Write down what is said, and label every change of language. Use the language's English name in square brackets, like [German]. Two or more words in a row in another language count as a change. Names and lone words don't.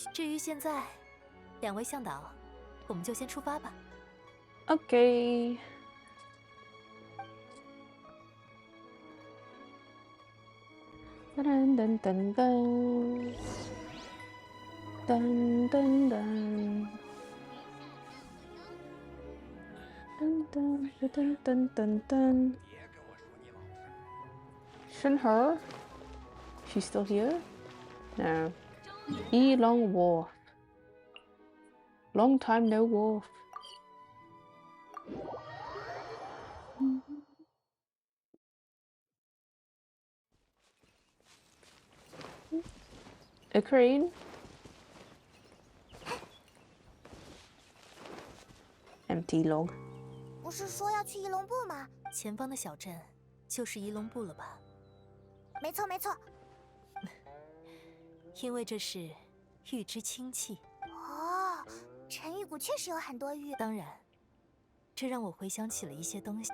[Chinese] 至于现在，两位向导，我们就先出发吧。 OK。噔噔噔噔噔噔噔。Dun, dun, dun, dun, dun, dun. Shinher? [English] She's still here? No. Long Wharf. Long time no wharf. A crane? Empty log. [Chinese] 不是说要去仪龙部吗？前方的小镇就是仪龙部了吧？没错，没错。因为这是玉之清气。哦，沉玉谷确实有很多玉。当然，这让我回想起了一些东西。